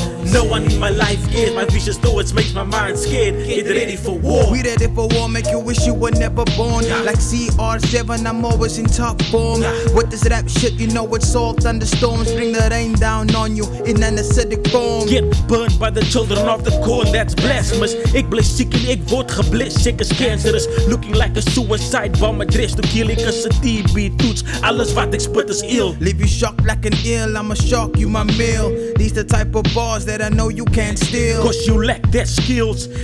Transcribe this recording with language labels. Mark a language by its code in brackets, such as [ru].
[en] No one in my life cares, my vicious thoughts makes my mind scared. Get ready for war. We ready for war, make you wish you were never born. Like CR7, I'm always in top form. With this rap shit, you know it's all thunderstorms. Bring the rain down on you in an acidic form. Get burned by the children of the corn, that's blasphemous. [nl] Ik blijf ziek en ik word geblest, [en] sick as cancerous. Looking like a suicide bomb address to kill. [nl] Ik is een TB toets, alles wat ik spit is ill. [en] Leave you shocked like an ill, I'ma shock you my meal. These the type of bars that I know you can't steal. Cause you lack that skills.